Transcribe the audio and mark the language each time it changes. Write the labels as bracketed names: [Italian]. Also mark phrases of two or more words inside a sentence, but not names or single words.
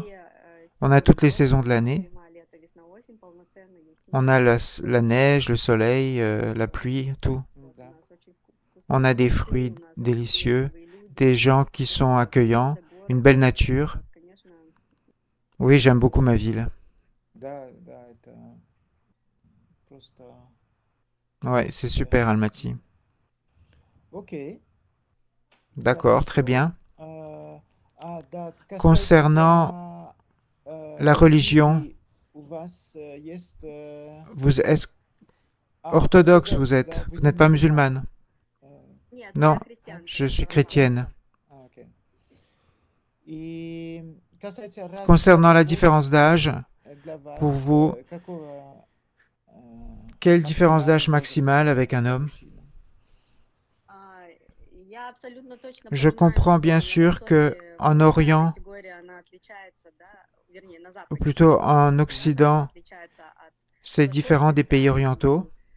[French] On a toutes les saisons de l'année. On a la neige, le soleil, la pluie, tout. [Russian] Да. [French] On a des fruits délicieux, des gens qui sont accueillants, une belle nature. Oui, j'aime beaucoup ma ville. [Russian] Да, да, это просто... [French] Ouais, c'est super, Almaty. [Russian] Окей, [French] D'accord, très [Russian] хорошо. [French] bien. [Russian] Да, [French] Concernant [Russian] касательно [French] la religion, [Russian] религии, у вас есть... [French] vous êtes orthodoxe, vous [Russian] да, вы не [French] n'êtes pas [Russian] мусульмане. [French] musulmane. Э, Non, je suis chrétienne. [Russian] Окей. И касается [French] Concernant la [Russian] разницы [French] différence d'âge, [Russian] для [French] pour [Russian] вас, [French] vous, [Russian] какого [French] quelle différence [Russian] максимального [French] d'âge [Russian] возраста [French] maximale avec un [Russian] для [French] homme? [Russian] мужчины? [French] Je comprends bien sûr que en Orient, ou plutôt en Occident, c'est différent des pays orientaux.